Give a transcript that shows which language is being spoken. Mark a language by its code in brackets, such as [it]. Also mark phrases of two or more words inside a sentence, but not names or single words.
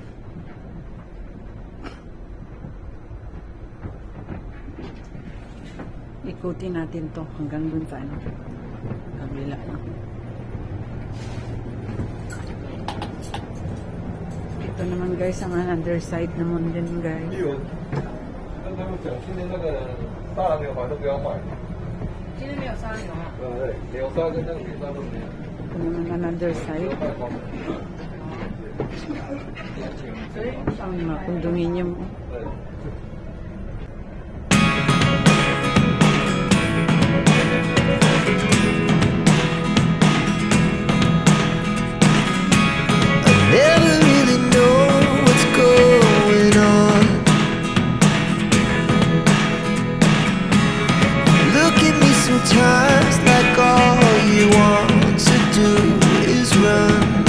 [tl] Ikutin natin to hanggang dun sa ano. Kabila. Ito naman guys, ang [en] another side [tl] naman din guys. [zh] 有，那他们讲今年那个大牛好像不要卖，今天没有沙牛啊？对，牛沙跟那个牛沙都没有， [tl] Ito naman [en] another side. [zh] 卖光了。 [tl] Ang mga condominium. [zh] 对。 [en] Never really know what's going on. Look at me sometimes like all you want to do is run.